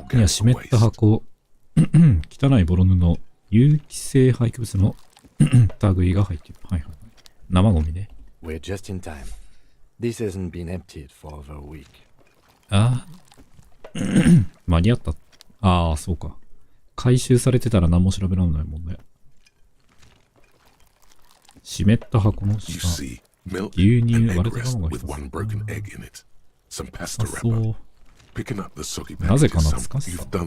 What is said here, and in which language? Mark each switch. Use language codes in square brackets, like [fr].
[ja] いや、湿った箱。汚いボロ布。有機性廃棄物の類が入っている。はいはい。生ゴミね。 [en] We're just in time. This hasn't been emptied for over a week. [ja] ああ。間に合った。ああ、そうか。回収されてたら何も調べられないもんね。湿った箱の下。牛乳、割れた卵が一つ。そう。なぜか懐かしさ。